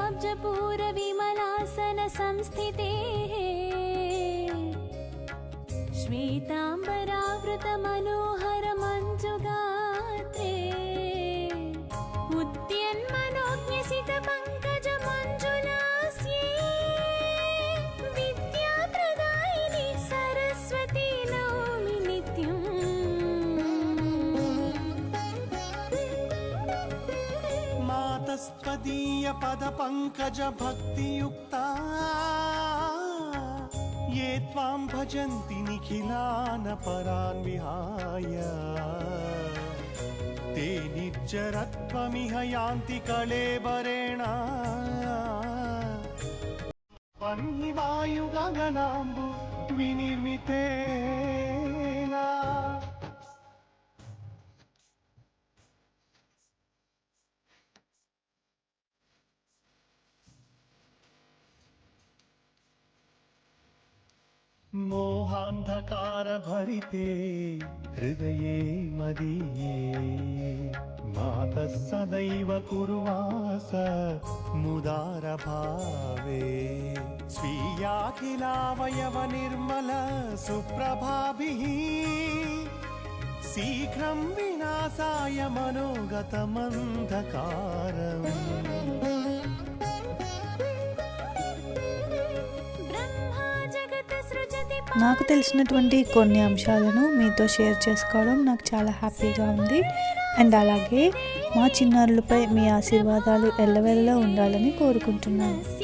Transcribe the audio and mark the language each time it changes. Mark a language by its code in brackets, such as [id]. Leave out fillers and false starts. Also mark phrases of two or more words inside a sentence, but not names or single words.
[sa] శ్వేతాంబరావృత మనోహర మంజుగాత్రే ఉద్యన్మనోజ్ఞసిత పంకజ మంజులాస్యే విద్యాప్రదాయిని సరస్వతి నౌమి నిత్యం. మాతస్త్వదీయ పద పంకజ భక్తియుక్తా ये त्वां भजन्ति निखिलान् परान् विहाय ते निर्जरत्वमिह यान्ति कळेबरेण వహ్ని వాయు గగనాంబు వినిర్మితేనా मोहान्धकारभरिते हृदये मदीये मातः सदैव कुर्वास मुदारभावे स्वीयाखिलावयवनिर्मल सुप्रभाभिः शीघ्रं विनाशाय मनोगतमन्धकारम् [te] నాకు తెలిసినటువంటి కొన్ని అంశాలను మీతో షేర్ చేసుకోవడం నాకు చాలా హ్యాపీగా ఉంది. అండ్ అలాగే మా చిన్నారులపై మీ ఆశీర్వాదాలు ఎల్లవెల్లా ఉండాలని కోరుకుంటున్నాను.